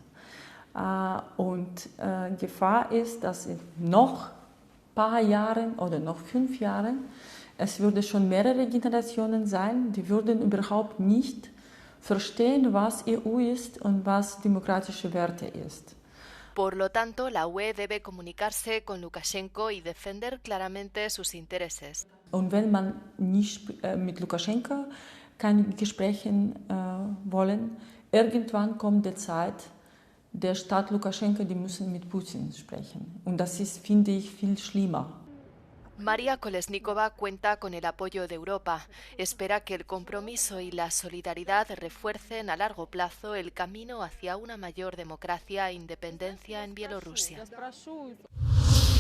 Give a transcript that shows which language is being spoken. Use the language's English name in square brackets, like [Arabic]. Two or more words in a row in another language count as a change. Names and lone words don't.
[German] Und Gefahr ist, dass in noch ein paar Jahren oder noch 5 Jahren, es würde schon mehrere Generationen sein, die würden überhaupt nicht verstehen, was EU ist und was demokratische Werte ist. [Spanish] Por lo tanto, la UE debe comunicarse con Lukashenko y defender claramente sus intereses. [German] Und wenn man nicht mit Lukaschenko keine Gespräche wollen, irgendwann kommt die Zeit, der Staat Lukaschenko, die müssen mit Putin sprechen. Und das ist, finde ich, viel schlimmer. [Spanish] María Kolesnikova cuenta con el apoyo de Europa. Espera que el compromiso y la solidaridad refuercen a largo plazo el camino hacia una mayor democracia e independencia en Bielorrusia.